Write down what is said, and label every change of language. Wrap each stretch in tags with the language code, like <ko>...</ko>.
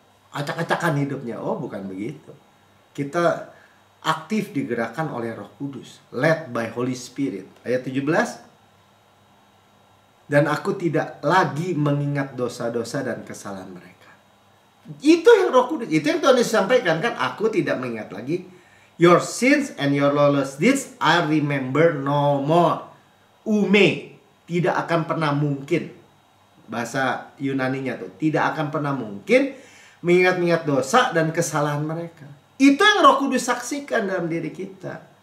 <id>Acak-acakan hidupnya. Oh, bukan begitu. Kita aktif digerakkan oleh Roh Kudus,</id> <en>led by Holy Spirit.</en> <id>Ayat 17. Dan aku tidak lagi mengingat dosa-dosa dan kesalahan mereka. Itu yang Roh Kudus, itu yang Tuhan Yesus sampaikan kan, aku tidak mengingat lagi.</id> <en>Your sins and your lawless deeds I remember no more.</en> <id>Ume, tidak akan pernah mungkin. Bahasa Yunaninya tuh, tidak akan pernah mungkin mengingat-ingat dosa dan kesalahan mereka. Itu yang Roh Kudus saksikan dalam diri kita.</id>